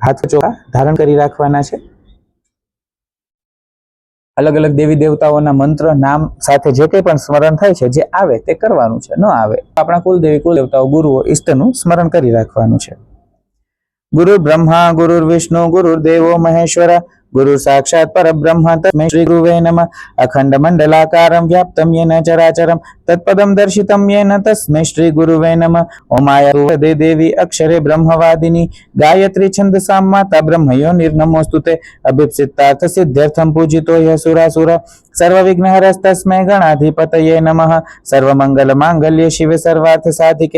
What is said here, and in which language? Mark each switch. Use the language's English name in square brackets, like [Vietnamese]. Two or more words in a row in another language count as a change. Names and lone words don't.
[Gujarati] હાથ ચોખા ધારણ કરી રાખવાના છે. અલગ અલગ દેવી દેવતાઓના મંત્ર નામ સાથે જે કંઈ પણ સ્મરણ થાય છે જે આવે તે કરવાનું છે. ન આવે આપણા કુલદેવી કુલદેવતાઓ ગુરુઓ ઈષ્ટનું સ્મરણ કરી રાખવાનું છે. ગુરુ બ્રહ્મા ગુરુ વિષ્ણુ ગુરુ દેવો મહેશ્વર [Sanskrit] गुरु साक्षात् परब्रह्म तस्मै श्री गुरुवे नमः अखंड मंडलाकारं व्याप्तं येन चराचरं तत्पदं दर्शितं येन तस्मै श्री गुरुवे नमः ओमाया देवी अक्षरे ब्रह्मवादिनी गायत्री छन्दसां माता ब्रह्मयो निर्नमोस्तुते अभिप्सितार्थ सिद्ध्यर्थं पूजितो ह्यः सुरासुर सर्वविघ्नहरस्तस्मै गणाधिपतये नमः सर्वमंगल मांगल्ये शिवे सर्वार्थ साधिके